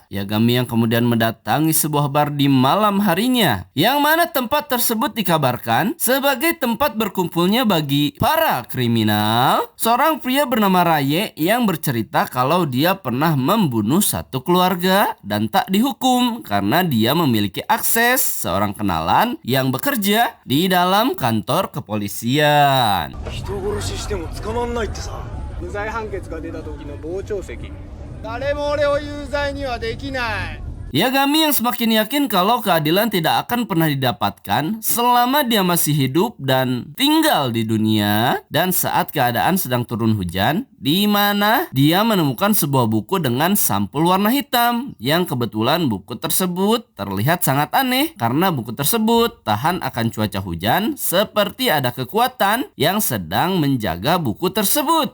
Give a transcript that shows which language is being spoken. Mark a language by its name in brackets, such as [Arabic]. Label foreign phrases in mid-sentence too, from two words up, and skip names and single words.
[Indonesian] Yagami yang kemudian mendatangi sebuah bar di malam harinya, yang mana tempat tersebut dikabarkan sebagai tempat berkumpulnya bagi para kriminal. Seorang pria bernama Raye yang bercerita kalau dia pernah membunuh satu keluarga dan tak dihukum karena dia memiliki akses seorang kenalan yang bekerja di dalam kantor kepolisian. [Japanese] 人殺ししても捕まんないってさ。無罪判決が出た時の傍聴席、誰も俺を有罪にはできない。 [Indonesian] Yagami yang semakin yakin kalau keadilan tidak akan pernah didapatkan selama dia masih hidup dan tinggal di dunia, dan saat keadaan sedang turun hujan, di mana dia menemukan sebuah buku dengan sampul warna hitam, yang kebetulan buku tersebut terlihat sangat aneh karena buku tersebut tahan akan cuaca hujan seperti ada kekuatan yang sedang menjaga buku tersebut.